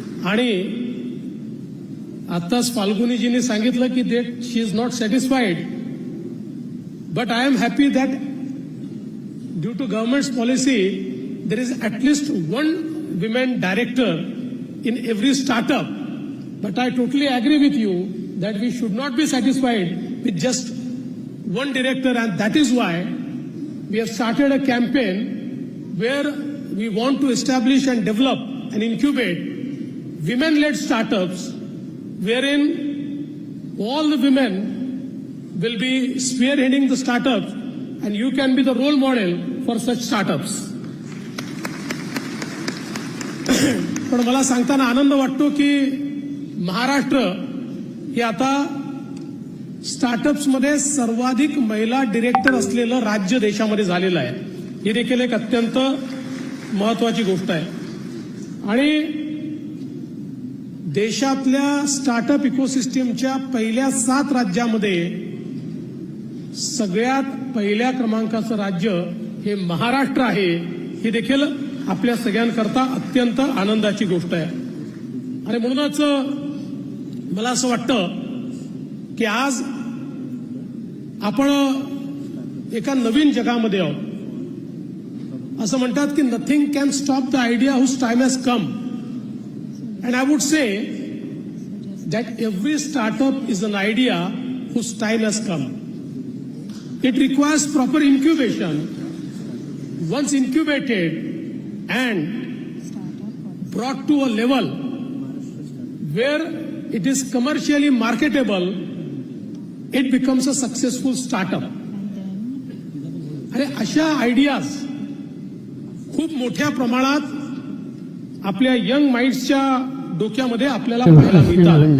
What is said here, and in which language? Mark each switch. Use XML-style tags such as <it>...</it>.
<mr>आणि आताच फाल्गुनीजींनी सांगितलं की</mr> <en>She is not satisfied, but I am happy that due to government's policy there is at least one women director in every startup. But I totally agree with you that we should not be satisfied with just one director, and that is why we have started a campaign where we want to establish and develop and incubate women-led startups wherein all the women will be spearheading the startups and you can be the role model for such startups.</en> <mr>पण मला सांगताना आनंद वाटतो की महाराष्ट्र हे आता स्टार्टअप्समध्ये सर्वाधिक महिला director असलेलं राज्य देशामध्ये झालेलं आहे. ही देखील एक अत्यंत महत्वाची गोष्ट आहे. आणि देशातल्या स्टार्टअप इकोसिस्टीमच्या पहिल्या 7 राज्यामध्ये सगळ्यात पहिल्या क्रमांकाचं राज्य हे महाराष्ट्र आहे. ही देखील आपल्या सगळ्यांकरता अत्यंत आनंदाची गोष्ट आहे. आणि म्हणूनच मला असं वाटतं की आज आपण एका नवीन जगामध्ये आहोत. असं म्हणतात की</mr> <en>Nothing can stop the idea whose time has come. And I would say that every startup is an idea whose time has come. It requires proper incubation. Once incubated and brought to a level where it is commercially marketable, it becomes a successful startup.</en> <mr>आणि अशा ideas खूप मोठ्या प्रमाणात आपल्या young माइंड्सच्या डोक्यामध्ये आपल्याला पाहायला मिळतात.</mr>